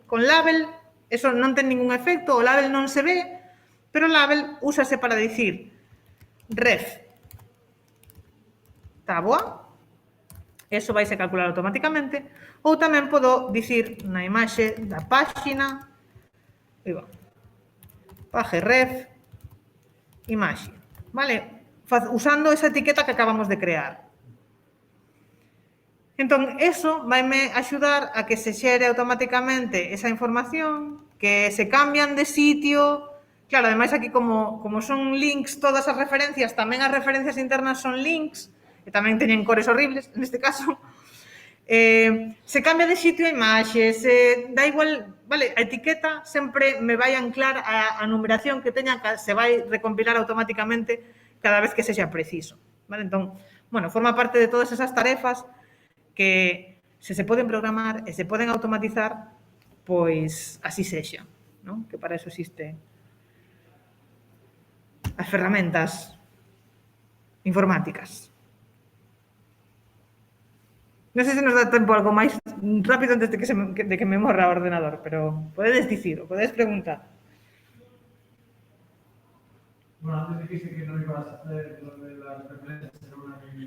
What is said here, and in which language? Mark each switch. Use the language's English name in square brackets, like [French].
[Galician] Con label, eso non ten ningún efecto, o label non se ve, pero o label úsase para dicir ref táboa, eso vai se calcular automáticamente, ou tamén podo dicir na imaxe da páxina, page ref, imaxe, vale? Usando esa etiqueta que acabamos de crear. Entón, eso vaime axudar a que se xere automáticamente esa información, que se cambian de sitio. Claro, ademais aquí como son links todas as referencias, tamén as referencias internas son links, que tamén teñen cores horribles, neste caso. Se cambia de sitio a imaxe, da igual, vale, a etiqueta sempre me vai anclar a numeración que teña, se vai recompilar automáticamente cada vez que sexa preciso, vale? Entón, bueno, forma parte de todas esas tarefas que se poden programar e se poden automatizar pois así sexa, non? Que para eso existe as ferramentas informáticas. Non sei se nos dá tempo algo máis rápido antes de que me morra o ordenador, pero podedes dicir, o podedes preguntar. [Spanish] Bueno, antes dijiste que no ibas a hacer lo de las referencias en una